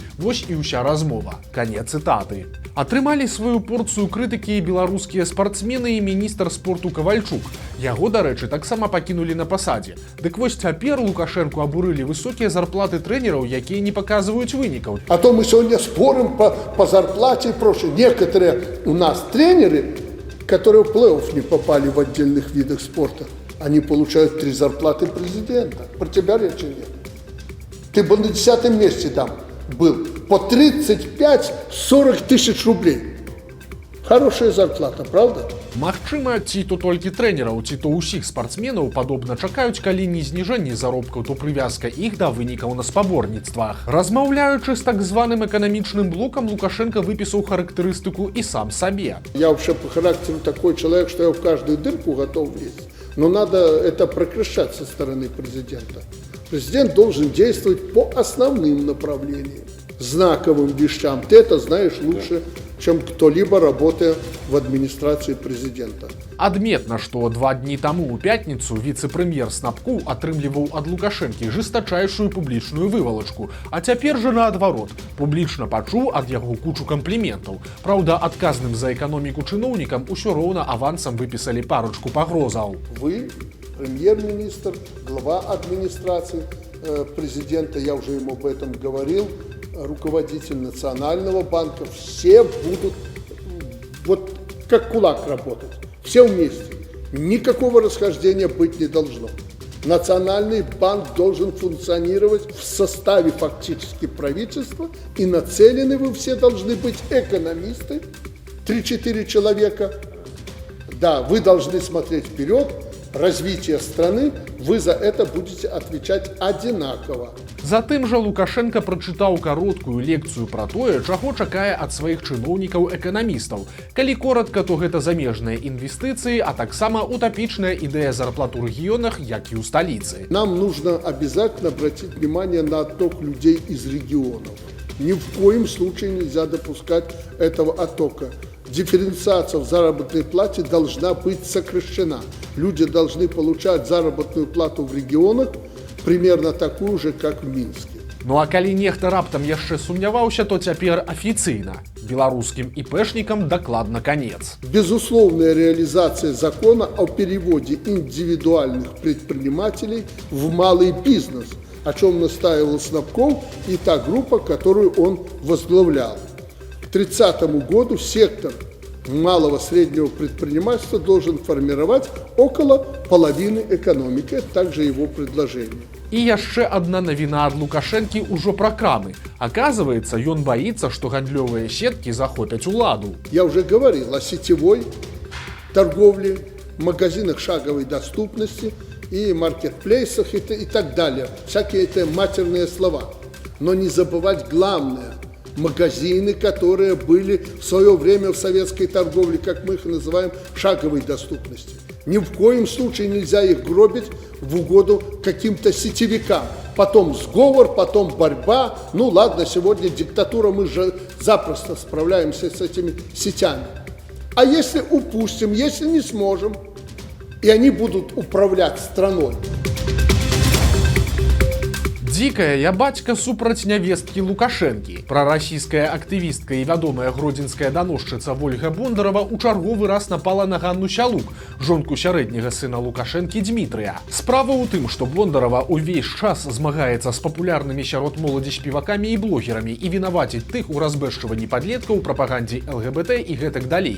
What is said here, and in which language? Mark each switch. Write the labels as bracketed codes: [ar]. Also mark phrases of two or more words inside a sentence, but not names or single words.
[be] Вось і ўся размова. Канец цытаты. Атрымалі сваю порцыю крытыкі і беларускія спартсмены і міністр спорту Кавальчук. Яго, дарэчы, таксама пакінулі на пасадзе. Дык вось цяпер Лукашэнку абурылі высокія зарплаты трэнераў, якія не паказваюць вынікаў. [ru] А то мы сегодня спорим по зарплате и прочее. Некоторые у нас тренеры, которые в плей-офф не попали в отдельных видах спорта, они получают 3 зарплаты президента. Про тебя речи нет. Ты бы на 10-м месте там был. По 35-40 тысяч рублей. Хорошая зарплата, правда? [be] Магчыма, ці то толькі трэнераў, ці то ўсіх спартсменаў падобна чакаюць, калі не зніжэнне заробкаў, то прывязка іх да вынікаў на спаборніцтвах. Размаўляючы з так званым эканамічным блокам, Лукашенко выпісаў характарыстыку і сам сабе. [ru] Я вообще по характеру такой человек, что я в каждую дырку готов лезть. Но надо это прекращать со стороны президента. Президент должен действовать по основным направлениям, знаковым вещам. Ты это знаешь лучше, чем кто-либо, работая в администрации президента. [be] Адметна, што 2 дні таму ў пятніцу віцэ-прэм'ер Снапкоў атрымліваў ад Лукашэнкі жестачайшую публічную вывалачку, а цяпер жа наадварот, публічна пачуў ад яго кучу кампліментаў. Праўда, адказным за эканоміку чыноўнікам усё роўна авансам выпісалі парочку пагрозаў. [ru] Вы, премьер-министр, глава администрации президента, я уже ему об этом говорил, руководитель Национального банка, все будут вот как кулак работать, все вместе. Никакого расхождения быть не должно. Национальный банк должен функционировать в составе фактически правительства, и нацелены вы все должны быть экономисты, 3-4 человека. Да, вы должны смотреть вперед, развитие страны, вы за это будете отвечать одинаково. [be] Затым жа Лукашенко прачытаў кароткую лекцыю пра тое, чаго чакае ад сваіх чыноўнікаў-эканамістаў. Калі коратка, то гэта замежныя інвестыцыі, а таксама утапічная ідэя зарплат у рэгіёнах, як і ў сталіцы. [ru] Нам нужно обязательно обратить внимание на отток людей из регионов. Ни в коем случае нельзя допускать этого оттока. Дифференциация в заработной плате должна быть сокращена. Люди должны получать заработную плату в регионах примерно такую же, как в Минске. [be] Ну а калі нехта раптам яшчэ сумняваўся, то цяпер афіцыйна. Беларускім іпэшнікам дакладна канец. [ru] Безусловная реализация закона о переводе индивидуальных предпринимателей в малый бизнес, о чем настаивал Снапков и та группа, которую он возглавлял. К 30 году сектор малого среднего предпринимательства должен формировать около половины экономики. Это также его предложение. [be] І яшчэ адна навіна ад Лукашэнкі ўжо пра крамы. Аказваецца, ён баіцца, што гандлёвыя сеткі захопяць уладу. [ru] Я уже говорил о сетевой торговле, магазинах шаговой доступности и маркетплейсах и так далее. Всякие это матерные слова. Но не забывать главное. Магазины, которые были в свое время в советской торговле, как мы их называем, шаговой доступности. Ни в коем случае нельзя их гробить в угоду каким-то сетевикам. Потом сговор, потом борьба. Ну ладно, сегодня диктатура, мы же запросто справляемся с этими сетями. А если упустим, если не сможем, и они будут управлять страной? [be] Дзікая я бацька супраць нявесткі Лукашэнкі. Прарасійская актывістка і вядомая гродзенская даносчыца Вольга Бондарова ў чарговы раз напала на Ганну Сялук, жонку сярэдняга сына Лукашэнкі Дмітрыя. Справа ў тым, што Бондарова ўвесь час змагаецца з папулярнымі сярод моладзі спевакамі і блогерамі і вінаваціць тых у разбэшчванні падлеткаў, прапагандзе ЛГБТ і гэтак далей.